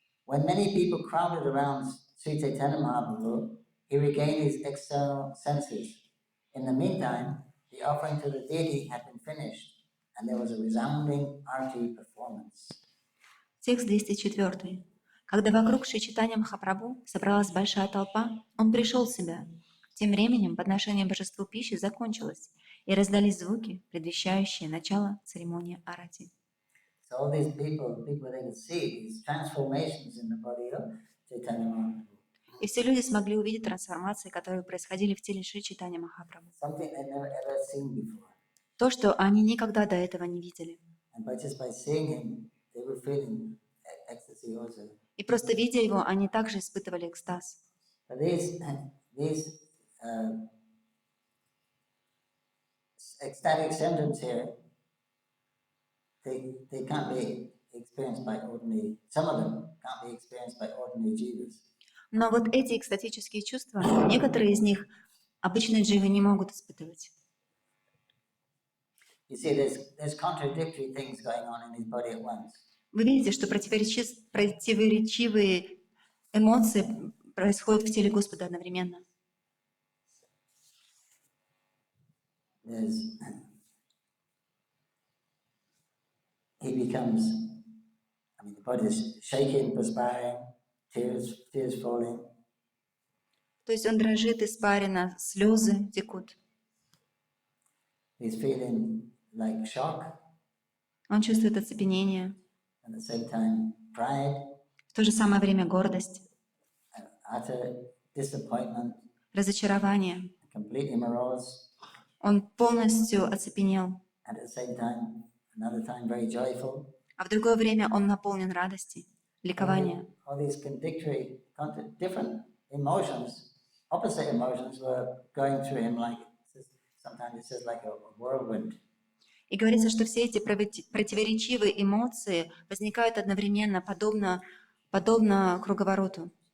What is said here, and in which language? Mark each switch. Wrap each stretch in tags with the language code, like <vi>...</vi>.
<en>When many people crowded around Sri Chaitanya Mahaprabhu, he regained his external senses. In the meantime, the offering to the deity had been finished, and there was a resounding arti performance.</en> <ru>Текст 204. Когда вокруг Шри Чайтанья Махапрабху собралась большая толпа, он пришел в себя. Тем временем подношение божеству пищи закончилось, и раздались звуки, предвещающие начало церемонии арати.</ru> <en>So all these people, they could see these transformations in the body of Chaitanya Mahaprabhu.</en> <ru>И все люди смогли увидеть трансформации, которые происходили в теле Шри Чайтанья Махапрабху.</ru> <en>Something they'd never ever seen before.</en> <ru>То, что они никогда до этого не видели.</ru> <en>And just by seeing him, they were feeling ecstasy also.</en> <ru>И просто видя его, они также испытывали экстаз.</ru> <en>But these ecstatic symptoms here, they can't be experienced by ordinary. Some of them can't be experienced by ordinary jivas.</en> <ru>Но вот эти экстатические чувства, некоторые из них обычные дживы не могут испытывать.</ru> <en>You see, there's contradictory things going on in his body at once.</en> <ru>Вы видите, что противоречивые эмоции происходят в теле Господа одновременно.</ru> <en>He becomes, the body is shaking, perspiring, tears falling.</en> <ru>То есть он дрожит, испарина, слезы текут.</ru> <en>He's feeling like shock.</en> <ru>Он чувствует оцепенение.</ru> <en>At the same time, pride.</en> <ru>В то же самое время гордость.</ru> <en>Utter disappointment.</en> <ru>Разочарование.</ru> <en>Completely morose.</en> <ru>Он полностью оцепенел.</ru> <en>At the same time, another time very joyful.</en> <ru>А в другое время он наполнен радости, ликования.</ru> <en>All these different emotions, opposite emotions were going through him like, sometimes it says like a whirlwind.</en> <ru>И говорится, что все эти противоречивые эмоции возникают одновременно, подобно круговороту.</ru>